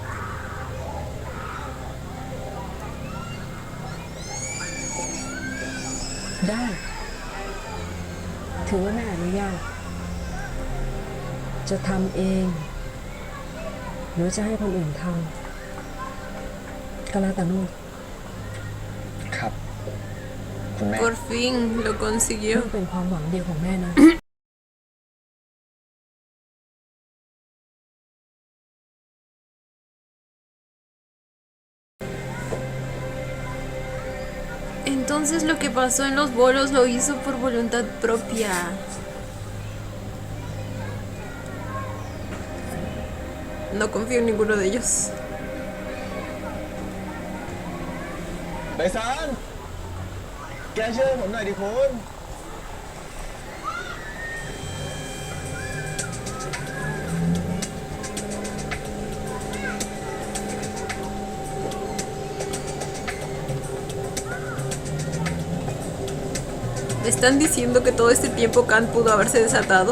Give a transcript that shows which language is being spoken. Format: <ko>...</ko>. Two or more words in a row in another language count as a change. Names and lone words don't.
<th>ได้ ถือว่าแม่อนุญาต จะทำเอง หรือจะให้คนอื่นทำก็แล้วแต่ลูก ครับ คุณแม่</th> <es>Por fin lo</es> <th>ลู</th> <es>consiguió.</es> <th>กเป็นความหวังเดียวของแม่นะ</th> <es>Entonces lo que pasó en los bolos lo hizo por voluntad propia. No confío en ninguno de ellos.</es> <th>ใบซันแกช่วยผมหน่อยดิคุณ</th> <es>¿Me están diciendo que todo este tiempo Khan pudo haberse desatado?</es>